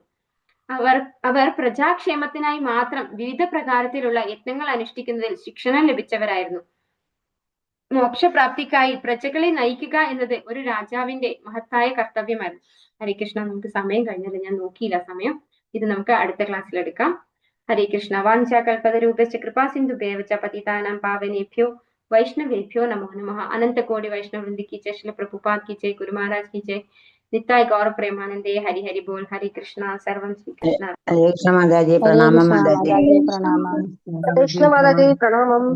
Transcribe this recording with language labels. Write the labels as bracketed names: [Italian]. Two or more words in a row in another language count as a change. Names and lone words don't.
[Malayalam] അവർ പ്രജാക്ഷേമത്തിനായി മാത്രം വിവിധ പ്രകാരത്തിലുള്ള യത്നങ്ങൾ അനുഷ്ഠിക്കുന്നതിൽ ശിക്ഷണം ലഭിച്ചവരായിരുന്നു. മോക്ഷപ്രാപ്തിക്കായി പ്രജകളെ നയിക്കുക എന്നത് ഒരു രാജാവിന്റെ മഹത്തായ കർത്തവ്യമായിരുന്നു. ഹരേ കൃഷ്ണ. നമുക്ക് സമയം കഴിഞ്ഞല്ലോ, ഞാൻ നോക്കിയില്ല സമയം. ഇത് നമുക്ക് അടുത്ത ക്ലാസ്സിൽ എടുക്കാം. ഹരേ കൃഷ്ണ. [Sanskrit] വാഞ്ചാകൽപതരൂപശ്ച കൃപാസിന്ധുഭ്യവച പതിതാനാം പാവനേഭ്യോ വൈഷ്ണവേഭ്യോ നമോ നമഃ. [Hindi] अनंत कोटि वैष्णव वृंद की जय, श्रील प्रभुपाद की जय, गुरु महाराज की जय, [Bangla] নিতাই গৌর প্রেমানন্দে। হরি হরি বোল. [Hindi] हरे कृष्णा. [Sanskrit] सर्वं श्री कृष्ण. [Hindi] हरे कृष्ण माताजी, प्रणाम माताजी. प्रणाम. कृष्ण माताजी प्रणामम.